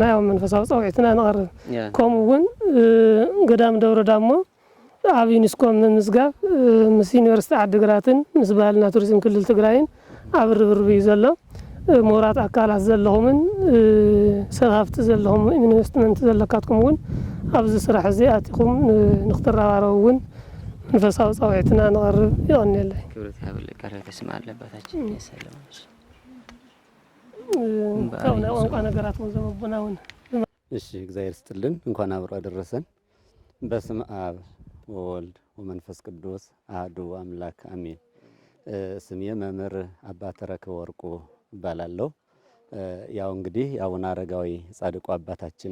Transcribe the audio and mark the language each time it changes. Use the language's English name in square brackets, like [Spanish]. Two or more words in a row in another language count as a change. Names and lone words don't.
[Tigrinya] ያው መንፈሳዊ ጻውዒትና ንቐርብ ከምኡ እውን ገዳም ደብረ ዳሞ ኣብ ዩኔስኮ ምምዝጋብ ምስ ዩኒቨርሲቲ ዓዲግራትን ምስ ባህልና ቱሪዝም ክልል ትግራይን ኣብ ርብርብ እዩ ዘሎ ምሁራት ኣካላት ዘለኹምን ሰብ ሃፍቲ ዘለኹም ኢንቨስትመንት ዘለካትኩም እውን ኣብዚ ስራሕ እዚ ኣቲኹም ንኽትረባረቡ እውን መንፈሳዊ ጻውዒትና ንቐርብ ይቕኒየለይ [Amharic] ክብረት ያብለ ቃልየት እስማኤል አባታችን ሰላም [Tigrinya] ናይ ቋንቋ ነገራት እውን ዘመቡና እውን [Amharic] እሺ እግዚአብሔር ይስጥልን እንኳን አብሮ አደረሰን [Geez] በስመ አብ ወወልድ ወመንፈስ ቅዱስ አሐዱ አምላክ አሜን [Amharic] ስሜ መምህር አባ ተረከ ወርቁ እባላለሁ ያው እንግዲህ የአቡነ አረጋዊ ጻድቁ አባታችን